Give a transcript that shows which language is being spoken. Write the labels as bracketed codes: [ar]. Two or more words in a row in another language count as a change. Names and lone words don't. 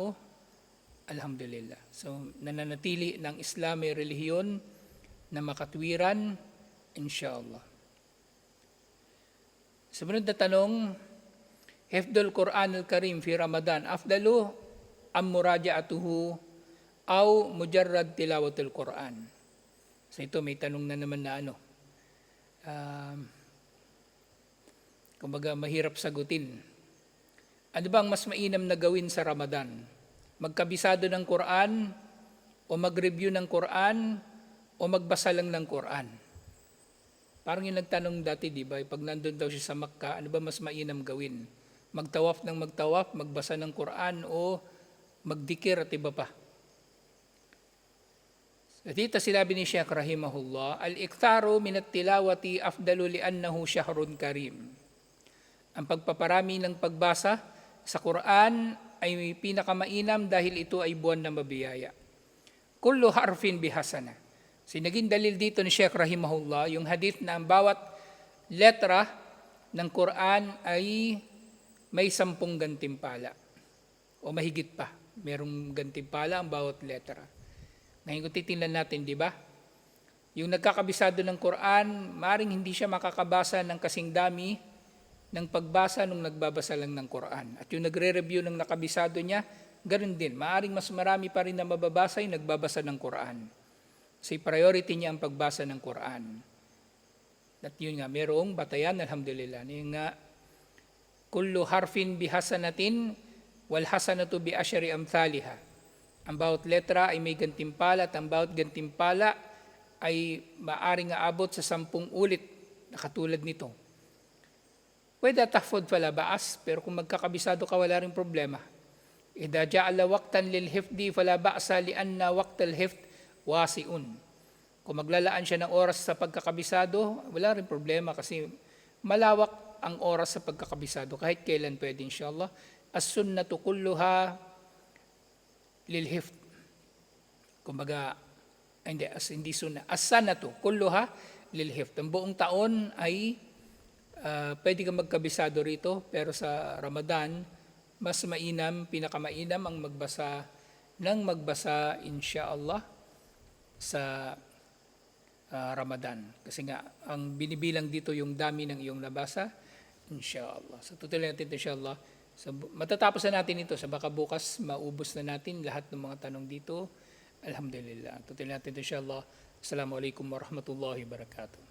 [tl] Alhamdulillah. So, nananatili ng Islam ay relihiyon na makatwiran, inshallah. Sumunod na tanong, [ar] حفظ القرآن الكريم في رمضان أفضل أم مراجعته أو مجرد تلاوة القرآن. [tl] So ito may tanong na naman na kumbaga mahirap sagutin. Ano bang mas mainam na gawin sa Ramadan? Magkabisado ng Quran o mag-review ng Quran o magbasa lang ng Quran? Parang yung nagtanong dati, di ba? Pag nandun daw siya sa Makkah, ano ba mas mainam gawin? Magtawaf ng magtawaf, magbasa ng Quran o magdikir at iba pa? At dito sinabi ni Shaykh rahimahullah, [ar] الإكثار من التلاوة أفضل لأنه شهر كريم. [tl] Ang pagpaparami ng pagbasa sa Quran ay pinakamainam dahil ito ay buwan na mabiyaya. [ar] كل حرف بحسنة. [tl] Naging dalil dito ni Sheikh Rahimahullah, yung hadith na ang bawat letra ng Quran ay may 10 gantimpala. O mahigit pa, merong gantimpala ang bawat letra. Ngayon kung titingnan natin, di ba? Yung nagkakabisado ng Quran, maring hindi siya makakabasa ng kasing dami ng pagbasa nung nagbabasa lang ng Quran. At yung nagre-review ng nakabisado niya, ganun din. Maaring mas marami pa rin na mababasa yung nagbabasa ng Quran. Kasi priority niya ang pagbasa ng Quran. At yun nga, merong batayan, alhamdulillah. Yung nga, [ar] كل حرف بحسنة، والحسنة بعشر أمثالها. [tl] Ang bawat letra ay may gantimpala at ang bawat gantimpala ay maaring aabot sa 10 ulit na katulad nito. Pwede [ar] تحفظ فلا بأس, [tl] pero kung magkakabisado ka, wala rin problema. [ar] إذا جعل وقتا للحفظ فلا بأس لأن وقت الحفظ واسع. [tl] Kung maglalaan siya ng oras sa pagkakabisado, wala rin problema kasi malawak ang oras sa pagkakabisado. Kahit kailan pwede, inshallah. [ar] السنة كلها للحفظ. [tl] Kumbaga, hindi sunnah. [ar] السنة كلها للحفظ. [tl] Ang buong taon ay pwede kang magkabisado rito, pero sa Ramadan, mas mainam, pinakamainam ang magbasa inshaallah sa Ramadan. Kasi nga, ang binibilang dito yung dami ng iyong nabasa, inshaallah. So tutuloy natin inshaallah. So, matatapos na natin ito. Sa baka bukas, maubos na natin lahat ng mga tanong dito. Alhamdulillah. Tutuloy natin inshaallah. [ar] السلام عليكم ورحمة الله وبركاته.